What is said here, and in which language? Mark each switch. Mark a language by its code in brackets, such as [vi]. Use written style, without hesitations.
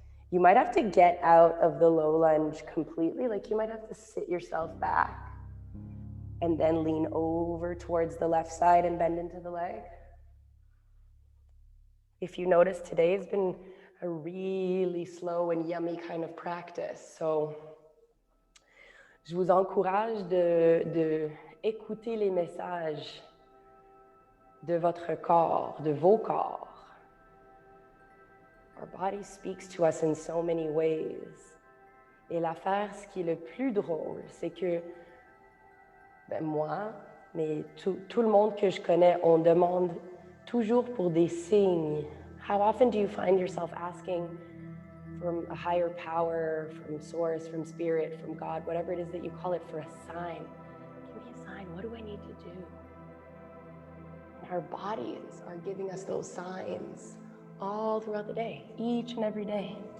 [en] You might have to get out of the low lunge completely, like you might have to sit yourself back and then lean over towards the left side and bend into the leg. If you notice, today has been a really slow and yummy kind of practice. [fr] So, je vous encourage de écouter les messages de votre corps, de vos corps. [en] Our body speaks to us in so many ways. [fr] Et l'affaire, ce qui est le plus drôle, c'est que moi, mais tout le monde que je connais, on demande toujours pour des signes. [en] How often do you find yourself asking from a higher power, from source, from spirit, from God, whatever it is that you call it, for a sign? Give me a sign. What do I need to do? And our bodies are giving us those signs all throughout the day, each and every day.